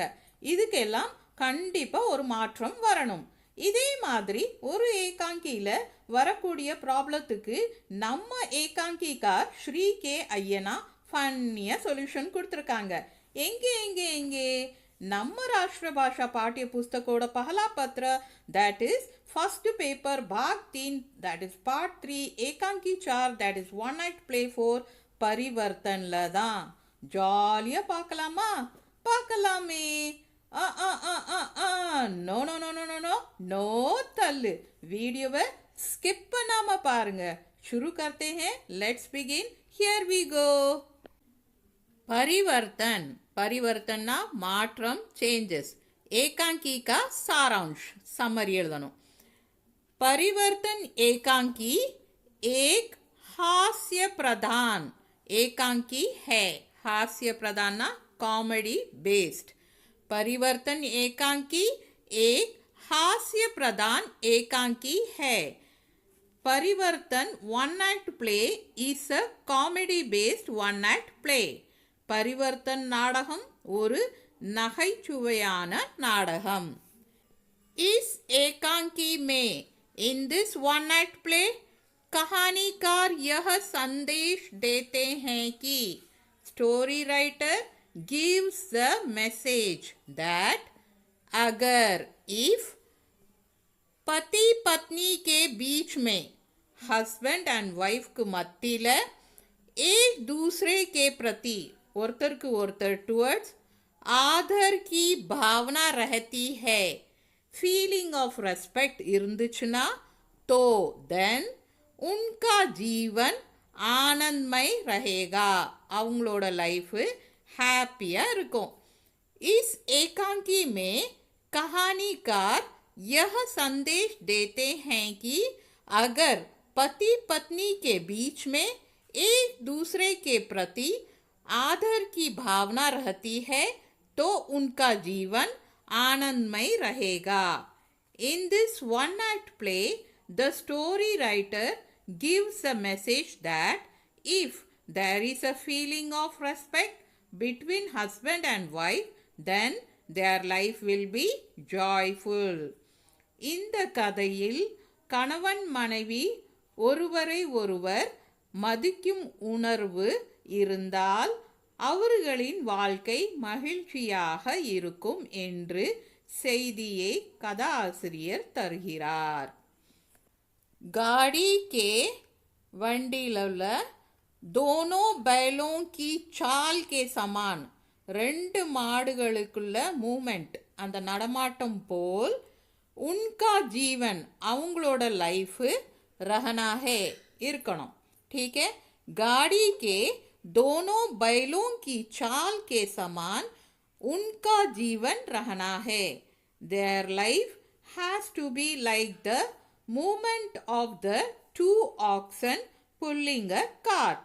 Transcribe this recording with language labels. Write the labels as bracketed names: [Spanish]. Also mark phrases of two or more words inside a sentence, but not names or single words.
[Tamil] இதுக்கெல்லாம் கண்டிப்பாக ஒரு மாற்றம் வரணும். இதே மாதிரி ஒரு ஏகாங்கியில் வரக்கூடிய ப்ராப்ளத்துக்கு நம்ம ஏகாங்கிக்கார் ஸ்ரீ கே ஐயனா ஃபன்னியாக சொல்யூஷன் கொடுத்துருக்காங்க. எங்கே நம்ம [Hindi] राष्ट्र भाषा पाठ्य [Tamil] புஸ்தகோட [Hindi] पहला पत्र, [English] that is first paper भाग 3, that is part 3 एकांकी 4, that is one night play 4 परिवर्तनல தான். [Tamil] ஜாலியா பார்க்கலாமா? பார்க்கலாமே. [English] no no no no no no no [Tamil] தள்ளு. வீடியோவை ஸ்கிப் பண்ணாம பாருங்க. [Hindi] शुरू करते हैं. [English] let's begin. here we go. परिवर्तन. [Hindi] परिवर्तन मात्रम, चेंजेस. एकांकी का सारांश, समरी எழுதணும். परिवर्तन एकांकी एक हास्य प्रधान एकांकी है. हास्य प्रधान ना [English] comedy based. [Hindi] परिवर्तन एकांकी एक हास्य प्रधान एकांकी है. [English] परिवर्तन one night play is a comedy based one night play. [Tamil] परिवर्तन नाடகம் ஒரு நகைச்சுவையான நாடகம். [Hindi] इस एकांकी में [English] in this one night play [Hindi] कहानीकार यह संदेश देते हैं कि [English] story writer gives the message that [Hindi] अगर if पति पत्नी के बीच में [English] husband and wife [Hindi] के मध्य एक दूसरे के प्रति [Tamil] ஒருத்தருக்கு ஒருத்தர் [English] towards other [Hindi] की भावना रहती है, [English] feeling of respect [Hindi] இருந்துச்சுன்னா तो देन उनका जीवन आनंदमय रहेगा. [Tamil] அவங்களோட லைஃப் ஹாப்பியாக இருக்கும். [Hindi] इस एकांकी में कहानीकार यह संदेश देते हैं कि अगर पति पत्नी के बीच में एक दूसरे के प्रति आदर की भावना रहती है तो उनका जीवन आनंदमय रहेगा. [English] In this one night play, the story writer gives a message that if there is a feeling of respect between husband and wife, then their life will be joyful. [Tamil] இந்த கதையில் கணவன் மனைவி ஒருவரை ஒருவர் மதிக்கும் உணர்வு இருந்தால் அவர்களின் வாழ்க்கை மகிழ்ச்சியாக இருக்கும் என்று செய்தியை கதாசிரியர் தருகிறார். [Hindi] गाड़ी के வண்டியிலுள்ள दोनों बैलों की चाल के समान, [Tamil] ரெண்டு மாடுகளுக்குள்ள மூமெண்ட், அந்த நடமாட்டம் போல் [Hindi] उनका जीवन [Tamil] அவங்களோட லைஃப் [Hindi] रहना है [Tamil] இருக்கணும். [Hindi] ठीक है. गाड़ी के दोनों बैलों की चाल के समान उनका जीवन रहना है. [English] Their life has to be like the movement of the two oxen pulling a cart.